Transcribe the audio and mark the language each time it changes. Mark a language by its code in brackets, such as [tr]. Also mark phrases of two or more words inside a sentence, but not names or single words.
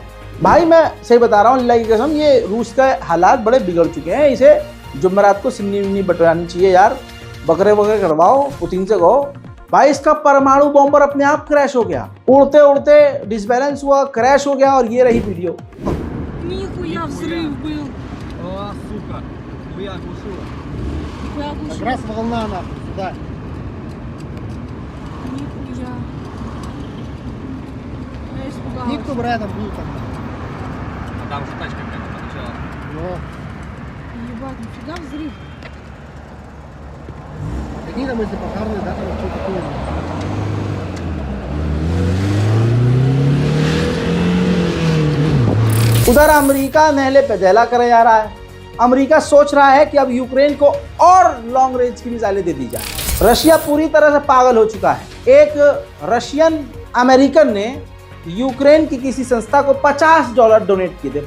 [hi] भाई मैं सही बता रहा हूँ, अल्लाह की कसम, ये रूस का हालात बड़े बिगड़ चुके हैं। इसे जुमेरात को सिन्नी बटवानी चाहिए यार, बकरे वगैरह करवाओ, पुतिन से कहो भाई इसका परमाणु बॉम्बर अपने आप क्रैश हो गया, उड़ते उड़ते डिसबैलेंस हुआ, क्रैश हो गया। और ये रही वीडियो। [ru] Нихуя взрыв был. О, сука, я оглушила. Нихуя Как глушил. раз волна нахуй, да. Нихуя. Я испугалась. Никто бы рядом был там. Там же тачка прямо подъезжала. Но Ебать, нифига взрыв. какие там эти пожарные, да, там что такое. [hi] उधर अमेरिका नहले पे दहला करे जा रहा है। अमेरिका सोच रहा है कि अब यूक्रेन को और [en] long range [hi] की मिसाइलें दे दी जाए। रशिया पूरी तरह से पागल हो चुका है। एक [en] Russian American [hi] ने यूक्रेन की किसी संस्था को $50 डोनेट किए थे।